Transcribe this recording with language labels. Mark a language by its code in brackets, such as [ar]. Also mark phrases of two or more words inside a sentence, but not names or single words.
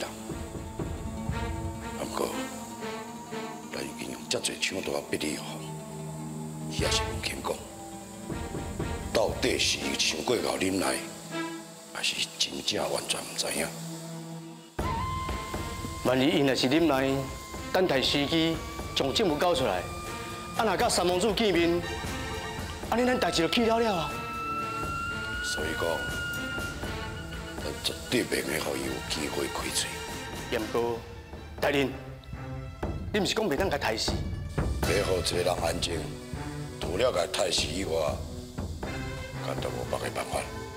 [nan] 不过，咱已经用遮侪枪刀逼李玉凤，伊也是无肯讲。到底是伊抢过后忍耐，还是真正完全唔知影？万一伊若是忍耐，等待时机将证物交出来，若甲三皇子见面，安尼咱代志就起了了啊！所以讲，咱绝对袂用互伊有机会开嘴。也毋过，大人，你毋是讲袂当甲杀死？要互一个人安静，除了甲杀死以外，咱都无别个办法。